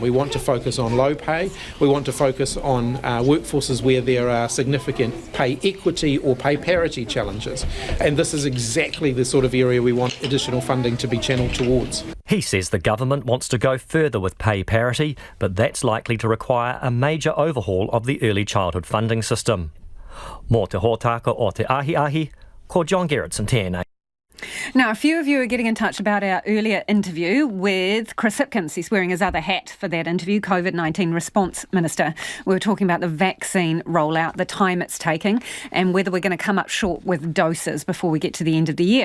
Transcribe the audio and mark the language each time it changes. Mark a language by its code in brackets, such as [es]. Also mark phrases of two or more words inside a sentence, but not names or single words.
[en] We want to focus on low pay. We want to focus on workforces where there are significant pay equity or pay parity challenges. And this is exactly the sort of area we want additional funding to be channeled towards. He says the government wants to go further with pay parity, but that's likely to require a major overhaul of the early childhood funding system. [mi] Mō te hōtaka o te ahi, ko John Gerritsen tēnei. [en] Now, a few of you are getting in touch about our earlier interview with Chris Hipkins. He's wearing his other hat for that interview, COVID-19 Response Minister. We were talking about the vaccine rollout, the time it's taking, and whether we're going to come up short with doses before we get to the end of the year.